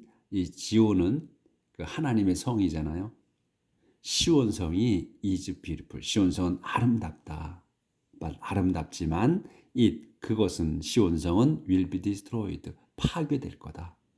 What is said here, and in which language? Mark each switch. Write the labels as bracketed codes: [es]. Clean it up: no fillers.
[ko] 이 지온은 그 하나님의 성이잖아요. 시온성이 [en] is beautiful. [ko] 시온성은 아름답다. 아름답지만 그것은 시온성은 [en] will be destroyed. [ko] 파괴될 거다.